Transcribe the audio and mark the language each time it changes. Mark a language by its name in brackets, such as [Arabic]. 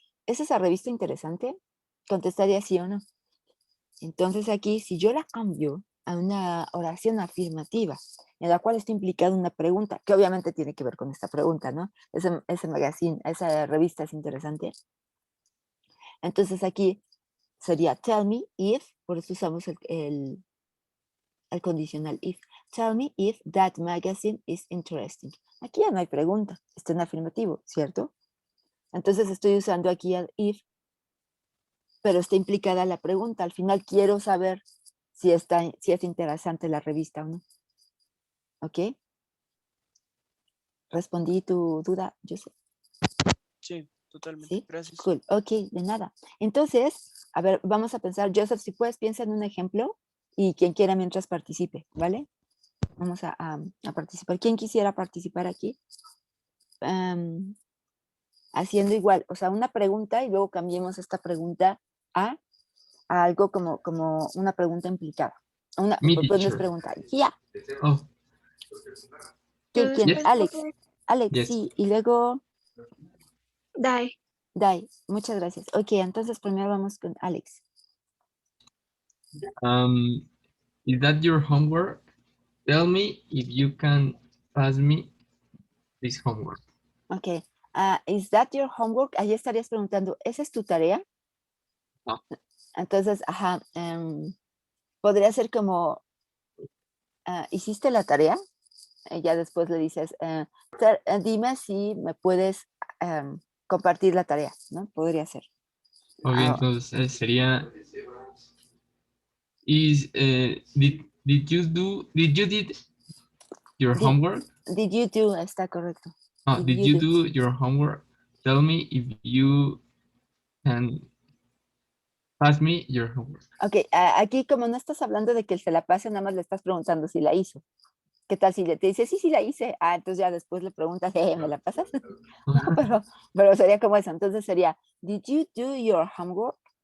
[Spanish] ¿Es esa revista interesante? Contestaría sí o no. Entonces aquí, si yo la cambio a una oración afirmativa, en la cual está implicada una pregunta, que obviamente tiene que ver con esta pregunta, ¿no? Ese magazine, esa revista es interesante. Entonces aquí sería [English] tell me if, [Spanish] por eso usamos el condicional if. [English] Tell me if that magazine is interesting. [Spanish] Aquí ya no hay pregunta, está en afirmativo, ¿cierto? Entonces estoy usando aquí el if, pero está implicada la pregunta. Al final quiero saber si es interesante la revista o no. ¿Ok? ¿Respondí tu duda, Joseph? Sí, totalmente. ¿Sí? Gracias. Cool. Ok, de nada. Entonces, a ver, vamos a pensar, Joseph, si puedes, piensa en un ejemplo y quien quiera mientras participe, ¿vale? Vamos a participar. ¿Quién quisiera participar aquí? Haciendo igual, o sea, una pregunta y luego cambiemos esta pregunta a algo como una pregunta implicada. Me, Pues no es [English] teacher. [Spanish] pregunta. Ya. Oh, ¿Quién? [English] Yes. Alex, Yes. [Spanish] sí. Y luego... Dai. Muchas gracias. Ok, entonces primero vamos con Alex. [English] Is that your homework? Tell me if you can pass me this homework. Ok. Is that your homework? [Spanish] Ahí estarías preguntando, ¿esa es tu tarea? No. Entonces, ajá, podría ser como, ¿hiciste la tarea? Ya después le dices, dime si me puedes compartir la tarea, ¿no? Podría ser. Ok, entonces sería [English] did you did your homework? Did you do? [Spanish] Está correcto. [English] Did you do your homework? Tell me if you can pass me your homework. [Spanish] Ok, aquí como no estás hablando de que él se la pase, nada más le estás preguntando si la hizo. ¿Qué tal si te dice, sí, sí la hice? Entonces ya después le preguntas, ¿me la pasas? No, pero sería como eso. Entonces sería, [English] did you do your homework?